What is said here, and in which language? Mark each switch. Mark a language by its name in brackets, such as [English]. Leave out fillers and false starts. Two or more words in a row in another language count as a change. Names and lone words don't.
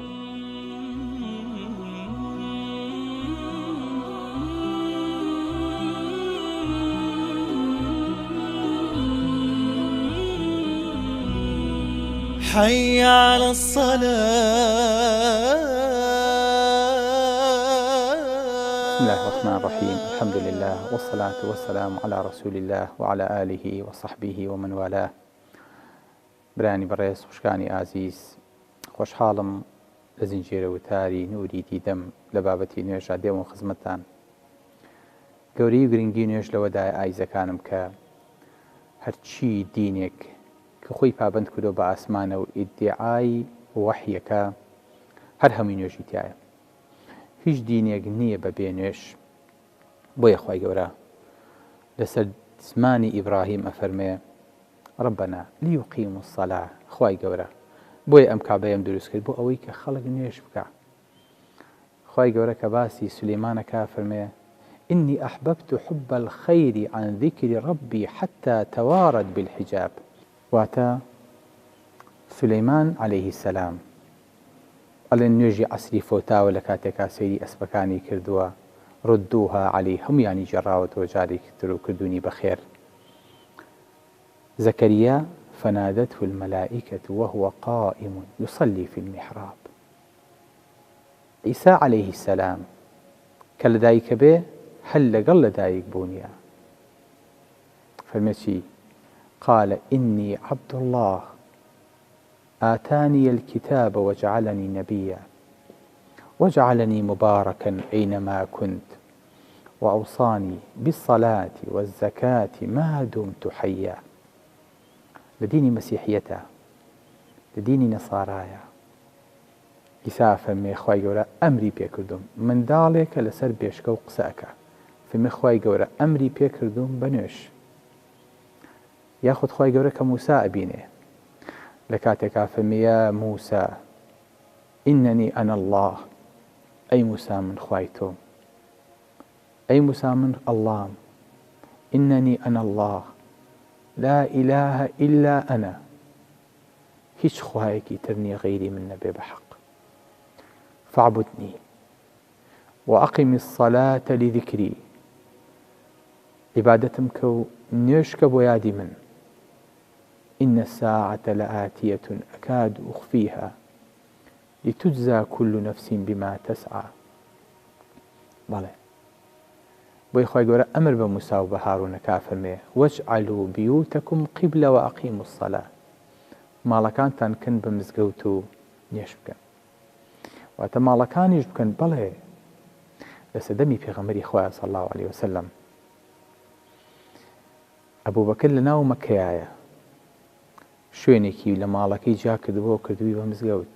[Arabic] حي على الصلاة. بسم الله الرحمن الرحيم. الحمد لله والصلاة والسلام على رسول الله وعلى آله وصحبه ومن والاه. [Central Kurdish] برانی بەڕێز خوشکانی ئازیز، خۆشحاڵم لە زنجیرە وتاری نووری دیدەم لە بابەتی نوێژە دێوم خزمەتتان. گەورەی و گرنگی نوێژ لەوەدای ئایزەکانم کە هەرچی دینێک کە خۆی پابند کردو بە ئاسمانە و ئیدعای وەحیەکە هەر هەمووی نوێژی تایە. هیچ دینێک نییە بەبێ نوێژ. بۆیە خوای گەورە لەسەر زمانی ئیبراهیم ئەفەرمێ [Arabic] ربنا ليقيموا الصلاة. [Central Kurdish] خوای گەورە بۆیە ئەم کابەیەم دروست کرد بۆ ئەوەی کە خەڵک نوێژ بکە. خوای گەورە کە باسی سولەیمانەکە فەرمێ [Arabic] إني أحببت حب الخير عن ذكر ربي حتى توارد بالحجاب. [Central Kurdish] واتە سولەیمان [Arabic] عليه السلام [Central Kurdish] ئەڵێن نوێژی عەسری فۆتاوە لە کاتێکا سەیری ئەسپەکانی کردووە [Arabic] ردوها عليه [Central Kurdish] هەمویانی جێڕاوەتەوە جارێکی تر و کردوونی بەخێر. زەکەریا [Arabic] فنادته الملائكة وهو قائم يصلي في المحراب. [Central Kurdish] عیسا [Arabic] عليه السلام [Central Kurdish] کە لەدایکە بێ هەل لەگەڵ لەدایک بوونیە فەرمێ چی؟ قال إني عبد الله آتاني الكتاب وجعلني نبيا وجعلني مباركا أينما كنت وأوصاني بالصلاة والزكاة ما دمت حيا. لديني مسيحيته لديني نصارايا. عیسا فەرمێ خوای گەورە ئەمری پێکردوم منداڵێکە لەسەر بێشکە و قسەکە. فەرمێ خوای گەورە ئەمری پێکردوم بە نوێژ. یاخود خوای گەورە کە موسا ئەبینێ لە کاتێکا فەرمیە موسا [Arabic] إنني أنا الله. [Central Kurdish] ئەی موسا من خوای تۆم. ئەی موسا من اللهم. [Arabic] إنني أنا الله لا إله إلا أنا. [Central Kurdish] هیچ خوایەکی تر نییە غەیری من نەبێ بەحەق. [Arabic] فاعبدني وأقم الصلاة لذكري. [Central Kurdish] عیبادەتم کە و نوێژکە بۆ یادی من. [Arabic] إن الساعة لآتية أكاد أخفيها لتجزى كل نفس بما تسعى. [Central Kurdish] بەڵێ بۆی خوای گەورە ئەمر بە موسا و بە هارونەکە فەرمێ [Arabic] واجعلوا بيوتكم قبلة وأقيموا الصلاة. [Central Kurdish] ماڵەکانتان کەن بە مزگەوت و نوێژ بکەن. واتە ماڵەکانیش بکەن. بەڵێ لە سەدەمی پێغەمبەری خوا [Arabic] صلی الله عليه وسلم [Central Kurdish] ئەبوبەکر لە ناو مەکەیایە شوێنێکی لە ماڵەکەی جا کردبووە کردووی بە مزگەوت.